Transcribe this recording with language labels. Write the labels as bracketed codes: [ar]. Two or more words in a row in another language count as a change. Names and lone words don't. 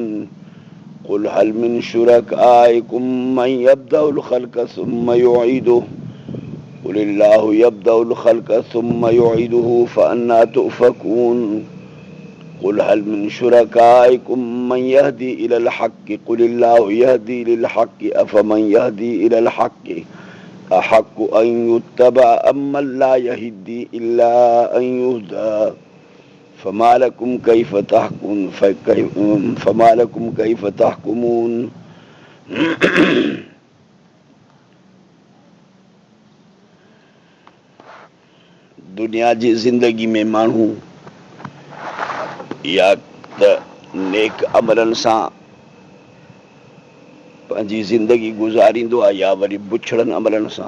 [ar] قل هل من شركائكم من يبدأ الخلق ثم يعيده قل الله يبدأ الخلق ثم يعيده فأنى تؤفكون قل هل من شركائكم من يهدي إلى الحق قل الله يهدي للحق أفمن يهدي إلى الحق أحق أن يتبع أمن لا يهدي إلا أن يهدى فما لكم كيف تحكمون [sd] दुनिया जी ज़िंदगी में माण्हू या त नेक अमलनि सां पंहिंजी ज़िंदगी गुज़ारींदो आहे या वरी बुछड़नि अमलनि सां।